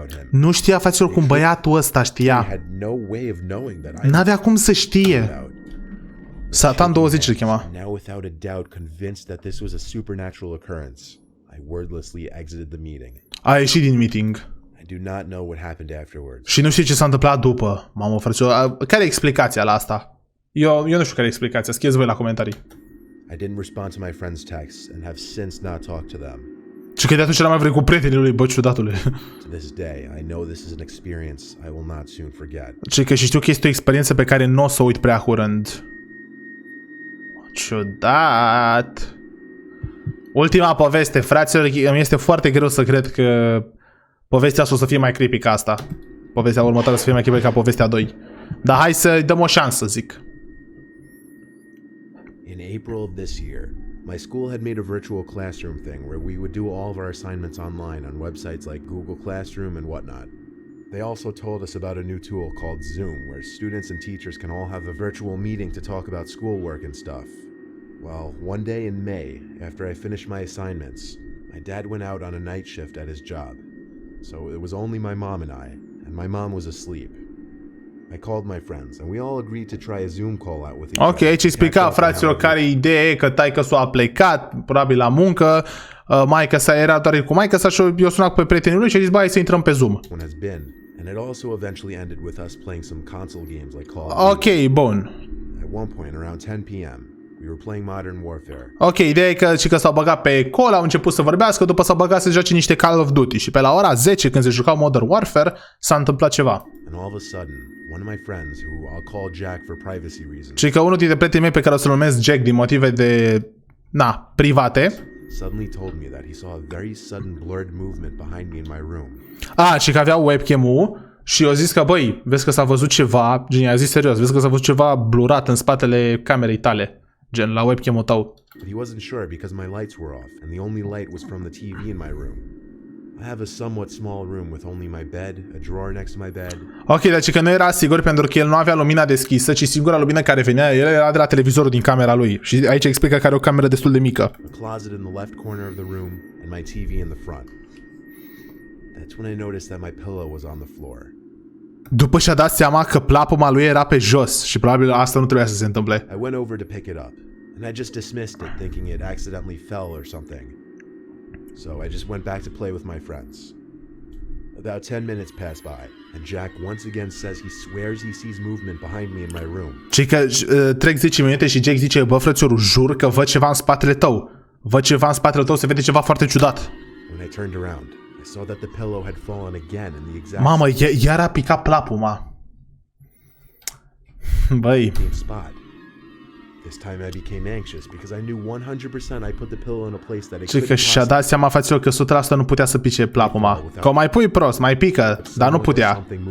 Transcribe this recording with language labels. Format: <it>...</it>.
<ro>Nu știa, faților, cum băiatul ăsta știa. N-avea cum să știe. Satan 20 îl chema.</ro> <en>Now without a doubt convinced that this was a supernatural occurrence, I wordlessly exited the meeting.</en> <ro>A ieșit din meeting.</ro> <en>I do not know what happened afterwards.</en> <ro>Și nu știu ce s-a întâmplat după. Mamă, frăților, care e explicația la asta? Eu nu știu care e explicația. Scrieți voi la comentarii.</ro> <en>I didn't respond to my friends' texts and have since not talked to them.</en> <ro>Și că de atunci n-am mai vrut cu prietenii lui, bă, ciudatule.</ro> <en>To this day, I know this is an experience I will not soon forget.</en> <ro>Și că și știu că este o experiență pe care nu o să o uit prea curând. Ciudat. Ultima poveste, fraților, îmi este foarte greu să cred că povestea asta o să fie mai creepy ca asta. Povestea următoare o să fie mai creepy ca povestea 2. Dar hai să dăm o șansă, zic.</ro> <en>In April of this year, my school had made a virtual classroom thing where we would do all of our assignments online on websites like Google Classroom and whatnot. They also told us about a new tool called Zoom, where students and teachers can all have a virtual meeting to talk about schoolwork and stuff. Well, one day in May, after I finished my assignments, my dad went out on a night shift at his job. So it was only my mom and I, and my mom was asleep. I called my friends, and we all agreed to try a Zoom call out with each other.</en> <ro>Ok, aici explica, fraților, care e ideea, că taică-s-o a plecat, probabil la muncă, maică-sa era doar cu maică-sa și eu sunat pe prietenii lui și a zis, bă, hai să intrăm pe Zoom.</ro> <en>And it also eventually ended with us playing some console games like call-uri.</en> <ro>Ok, bun.</ro> <en>At one point, around 10 p.m., we were playing Modern Warfare.</en> <ro>Ok, ideea e că, și că s-au băgat pe call, au început să vorbească, după s-au băgat să joace niște Call of Duty și pe la ora 10, când se jucau Modern Warfare, s-a întâmplat ceva.</ro> <en>And all of a sudden, one of my friends, who I'll call Jack for privacy reasons,</en> <ro>Și că unul dintre prietenii mei pe care o să-l numesc Jack din motive de, private,</ro> <en>suddenly told me that he saw a very sudden blurred movement behind me in my room.</en> <ro>și că avea webcam-ul și eu zis că, băi, vezi că s-a văzut ceva, gen, a zis serios, vezi că s-a văzut ceva blurat în spatele camerei tale, gen, la webcam-ul tău.</ro> <en>But he wasn't sure because my lights were off, and the only light was from the TV in my room. I have a somewhat small room with only my bed, a drawer next to my bed.</en> <ro>Ok, deci că nu era sigur pentru că el nu avea lumina deschisă, ci singura lumină care venea, el era de la televizorul din camera lui. Și aici explică că are o cameră destul de mică.</ro> <en>A closet in the left corner of the room, and my TV in the front. That's when I noticed that my pillow was on the floor.</en> <ro>După și-a dat seama că plapuma lui era pe jos și probabil asta nu trebuia să se întâmple.</ro> <en>I went over to pick it up, and I just dismissed it, thinking it accidentally fell or something. So I just went back to play with my friends. About 10 minutes passed by, and Jack once again says he swears he sees movement behind me in my room.</en> <ro>Și că trec 10 minute și Jack zice, bă, frățiorul, jur că văd ceva în spatele tău. Văd ceva în spatele tău, se vede ceva foarte ciudat.</ro> <en>When I turned around, I saw that the pillow had fallen again in the exact</en> <ro>Mamă, iar a picat plapuma. Băi.</ro> <en>spot. This time I became anxious because I knew 100% I put the pillow in a place that it</en> <ro>Și că și-a dat seama, fraților, că 100% nu putea să pice plapuma. Că o mai pui prost, mai pică, dar nu putea.</ro>